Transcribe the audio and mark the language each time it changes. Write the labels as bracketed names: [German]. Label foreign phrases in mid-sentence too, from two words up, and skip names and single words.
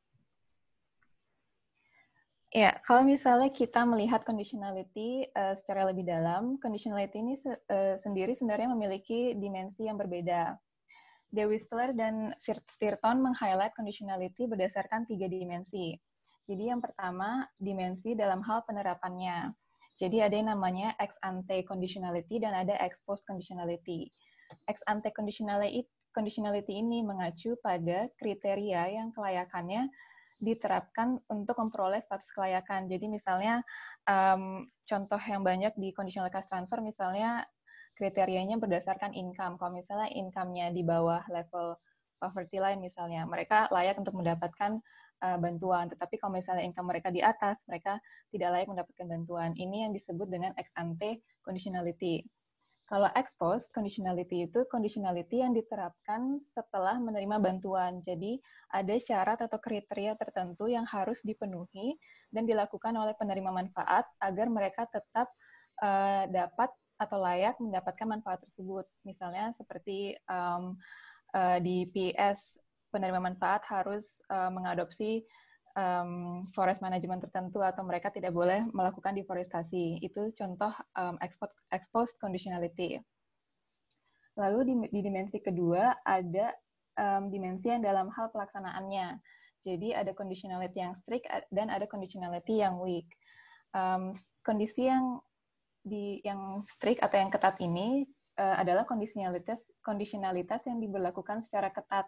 [Indonesian] Ya, kalau misalnya kita melihat conditionality secara lebih dalam, conditionality ini sendiri sebenarnya memiliki dimensi yang berbeda. De Whistler dan Stirton meng-highlight conditionality berdasarkan 3 dimensi. Jadi yang pertama, dimensi dalam hal penerapannya. Jadi ada yang namanya [English] ex ante conditionality [Indonesian] dan ada [English] ex post conditionality. Ex ante conditionality [Indonesian] ini mengacu pada kriteria yang kelayakannya diterapkan untuk memperoleh status kelayakan. Jadi misalnya contoh yang banyak di [English] conditional cash transfer, [Indonesian] misalnya kriterianya berdasarkan income. Kalau misalnya income-nya di bawah [English] level poverty line [Indonesian] misalnya, mereka layak untuk mendapatkan bantuan. Tetapi kalau misalnya income mereka di atas, mereka tidak layak mendapatkan bantuan. Ini yang disebut dengan [English] ex ante conditionality. [Indonesian] Kalau [English] ex post conditionality [Indonesian] itu conditionality yang diterapkan setelah menerima bantuan. Jadi ada syarat atau kriteria tertentu yang harus dipenuhi dan dilakukan oleh penerima manfaat agar mereka tetap dapat atau layak mendapatkan manfaat tersebut. Misalnya seperti di PS, penerima manfaat harus mengadopsi [English] forest management [Indonesian] tertentu atau mereka tidak boleh melakukan deforestasi. Itu contoh [English] ex post conditionality. [Indonesian] Lalu di dimensi kedua ada dimensi yang dalam hal pelaksanaannya. Jadi ada conditionality yang strict dan ada conditionality yang weak. Kondisi yang strict atau yang ketat ini adalah kondisionalitas yang diberlakukan secara ketat.